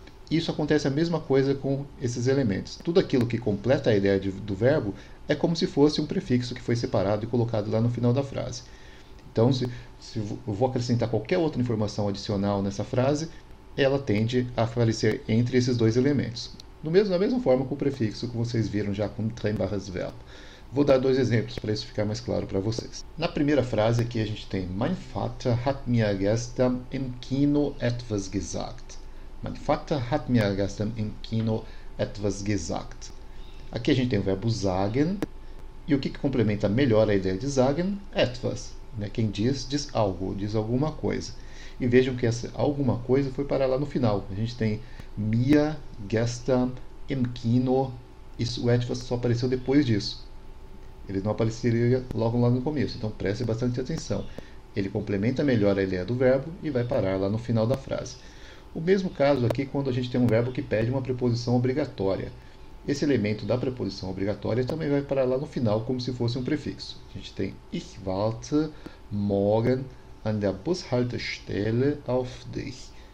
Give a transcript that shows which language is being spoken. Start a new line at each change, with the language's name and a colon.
Portuguese: Isso acontece a mesma coisa com esses elementos. Tudo aquilo que completa a ideia do verbo é como se fosse um prefixo que foi separado e colocado lá no final da frase. Então, se eu vou acrescentar qualquer outra informação adicional nessa frase, ela tende a aparecer entre esses dois elementos. Da mesma forma com o prefixo que vocês viram já com trennbares Verb. Vou dar dois exemplos para isso ficar mais claro para vocês. Na primeira frase aqui a gente tem
German: Mein Vater hat mir gestern im Kino etwas gesagt. Mein Vater hat mir gestern im Kino etwas gesagt.
Portuguese: Aqui a gente tem o verbo sagen, e o que complementa melhor a ideia de sagen? Etwas. Né? Quem diz algo, diz alguma coisa. E vejam que essa alguma coisa foi parar lá no final. A gente tem
German: mir gestern im Kino,
Portuguese: o etwas só apareceu depois disso. Ele não apareceria logo lá no começo, então preste bastante atenção. Ele complementa melhor a ideia do verbo e vai parar lá no final da frase. O mesmo caso aqui quando a gente tem um verbo que pede uma preposição obrigatória. Esse elemento da preposição obrigatória também vai parar lá no final como se fosse um prefixo. A gente tem
German: Ich warte morgen an der Bushaltestelle auf dich.